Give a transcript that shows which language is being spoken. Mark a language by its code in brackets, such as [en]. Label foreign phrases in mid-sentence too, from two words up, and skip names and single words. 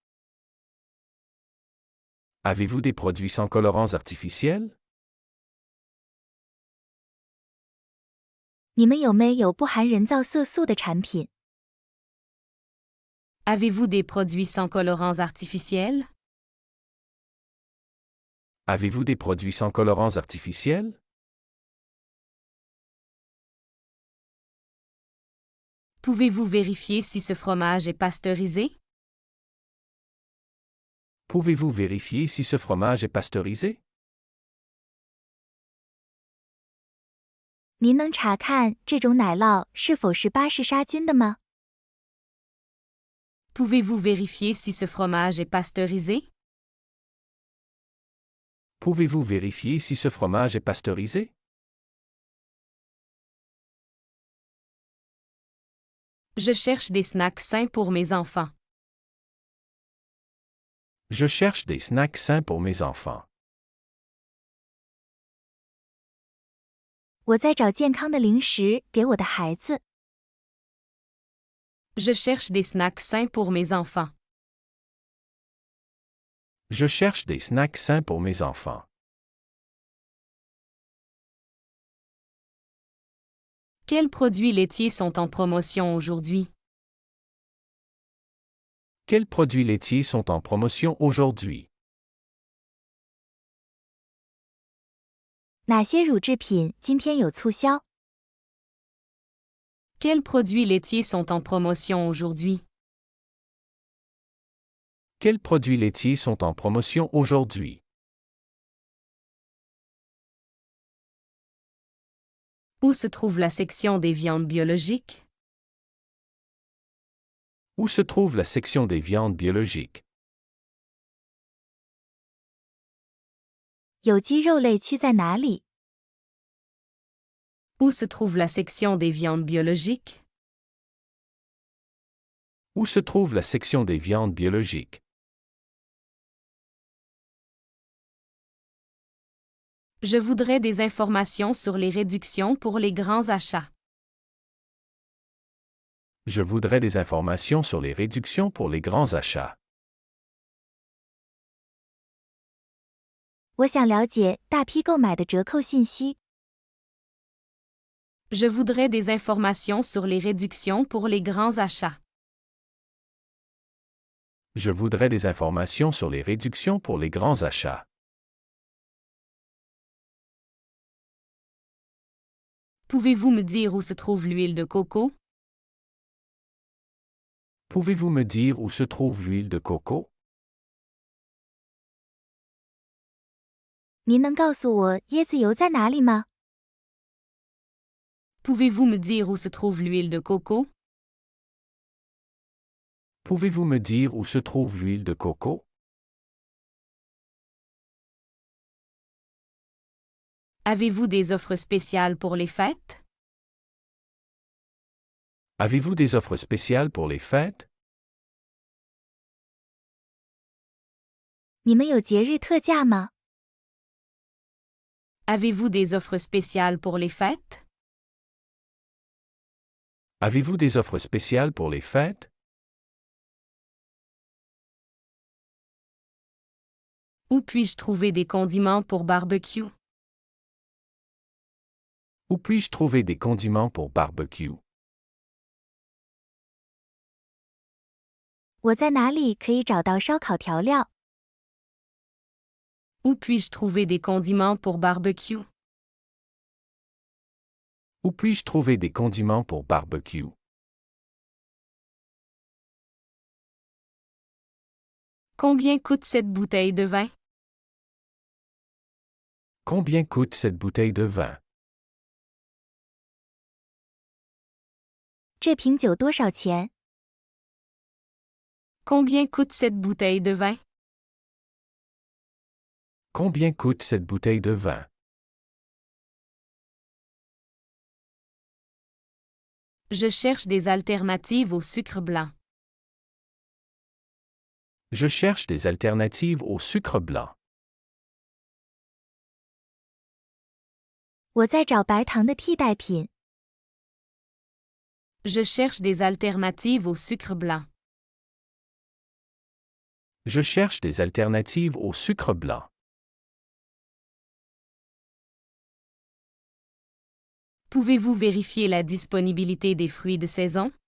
[fr] Avez-vous des produits sans colorants artificiels? [zh] 你们有没有不含人造色素的产品？ [fr] Avez-vous des produits sans colorants artificiels? Avez-vous des produits sans colorants artificiels? Pouvez-vous vérifier si ce fromage est pasteurisé? Pouvez-vous vérifier si ce fromage est pasteurisé? [zh] 您能查看这种奶酪是否是巴氏杀菌的吗？ [fr] Pouvez-vous vérifier si ce fromage est pasteurisé? Pouvez-vous vérifier si ce fromage est pasteurisé? Je cherche des snacks sains pour mes enfants. Je cherche des snacks sains pour mes enfants. [zh] 我在找健康的零食给我的孩子。 [fr] Je cherche des snacks sains pour mes enfants. Je cherche des snacks sains pour mes enfants. Quels produits laitiers sont en promotion aujourd'hui? Quels produits laitiers sont en promotion aujourd'hui? [zh] 哪些乳制品今天有促销？ [fr] Quels produits laitiers sont en promotion aujourd'hui? Quels produits laitiers sont en promotion aujourd'hui? Où se trouve la section des viandes biologiques? Où se trouve la section des viandes biologiques? [zh] 有机肉类区在哪里？ [fr] Où se trouve la section des viandes biologiques? Où se trouve la section des viandes biologiques? Je voudrais des informations sur les réductions pour les grands achats. Je voudrais des informations sur les réductions pour les grands achats. [zh] 我想了解大批购买的折扣信息。 [fr] Je voudrais des informations sur les réductions pour les grands achats. Je voudrais des informations sur les réductions pour les grands achats. Pouvez-vous me dire où se trouve l'huile de coco? Pouvez-vous me dire où se trouve l'huile de coco? [zh] 您能告诉我椰子油在哪里吗？ [fr] Pouvez-vous me dire où se trouve l'huile de coco? Pouvez-vous me dire où se trouve l'huile de coco? Avez-vous des offres spéciales pour les fêtes? Avez-vous des offres spéciales pour les fêtes? [zh] 你们有节日特价吗？ [fr] Avez-vous des offres spéciales pour les fêtes? Avez-vous des offres spéciales pour les fêtes? Où puis-je trouver des condiments pour barbecue? Où puis-je trouver des condiments pour barbecue? [zh] 我在哪里可以找到烧烤调料？ [fr] Où puis-je trouver des condiments pour barbecue? Où puis-je trouver des condiments pour barbecue? Combien coûte cette bouteille de vin? Combien coûte cette bouteille de vin? [zh] 这瓶酒多少钱？ [fr] Combien coûte cette bouteille de vin? Combien coûte cette bouteille de vin? Je cherche des alternatives au sucre blanc. Je cherche des alternatives au sucre blanc. [zh] 我在找白糖的替代品。 [fr] Je cherche des alternatives au sucre blanc. Je cherche des alternatives au sucre blanc. Pouvez-vous vérifier la disponibilité des fruits de saison?